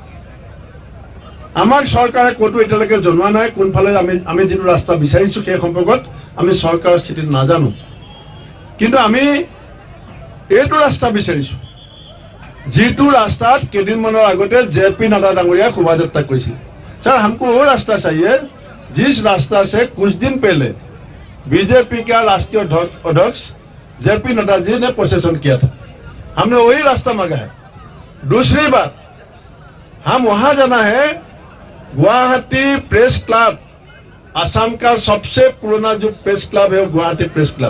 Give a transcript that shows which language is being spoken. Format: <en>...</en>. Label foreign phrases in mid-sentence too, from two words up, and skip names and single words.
<as>আমাক চৰকাৰে ক'তো এতিয়ালৈকে জনোৱা নাই কোনফালে আমি যিটো ৰাস্তা বিচাৰিছোঁ সেই সম্পৰ্কত আমি চৰকাৰৰ স্থিতি নাজানো, কিন্তু আমি এইটো ৰাস্তা বিচাৰিছোঁ যিটো ৰাস্তাত কেইদিনমানৰ আগতে জেপি নাড্ডা ডাঙৰীয়াই শোভাযাত্ৰা কৰিছিল।</as> <hi>सर हमको वो रास्ता चाहिए जिस रास्ता से कुछ दिन पहले बीजेपी का राष्ट्रीय अध्यक्ष जेपी नड्डा जी ने प्रोसेसन किया था, हमने वही रास्ता मांगा है। दूसरी बात, हम वहां जाना है, गुवाहाटी प्रेस क्लब असम का सबसे पुराना जो प्रेस क्लब है वो गुवाहाटी प्रेस क्लब।</hi>